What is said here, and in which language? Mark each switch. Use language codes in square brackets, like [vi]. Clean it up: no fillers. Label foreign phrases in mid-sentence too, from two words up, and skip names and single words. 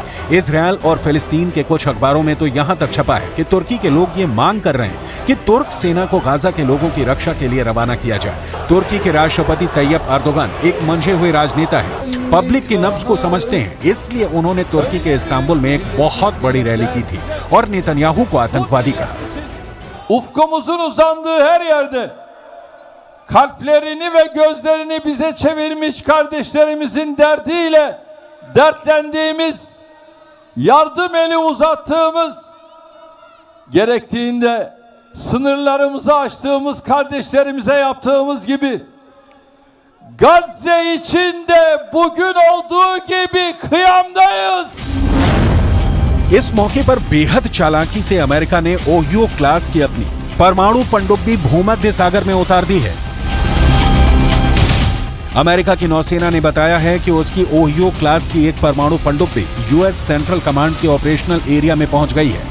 [hi] इजरायल और फिलिस्तीन के कुछ अखबारों में तो यहां तक छपा है कि तुर्की के लोग ये मांग कर रहे हैं कि तुर्क सेना को गाजा के लोगों की रक्षा के लिए रवाना किया जाए। तुर्की के राष्ट्रपति तैयब अर्दोगन एक मंझे हुए राजनेता हैं, पब्लिक की नब्ज को समझते हैं, इसलिए उन्होंने तुर्की के इस्तांबुल में एक बहुत बड़ी रैली की थी और नेतन्याहू को आतंकवादी कहा। [tr] Ufkumuzun uzandığı her yerde kalplerini ve gözlerini bize çevirmiş kardeşlerimizin derdiyle dertlendiğimiz, yardım eli uzattığımız, gerektiğinde sınırlarımızı açtığımız kardeşlerimize yaptığımız gibi Gazze için de bugün olduğu gibi kıyamdayız. [hi] इस मौके पर बेहद चालाकी से अमेरिका ने ओहियो क्लास की अपनी परमाणु पनडुब्बी भूमध्य सागर में उतार दी है। अमेरिका की नौसेना ने बताया है कि उसकी ओहियो क्लास की एक परमाणु पनडुब्बी यूएस सेंट्रल कमांड के [en] operational area [hi] में पहुंच गई है।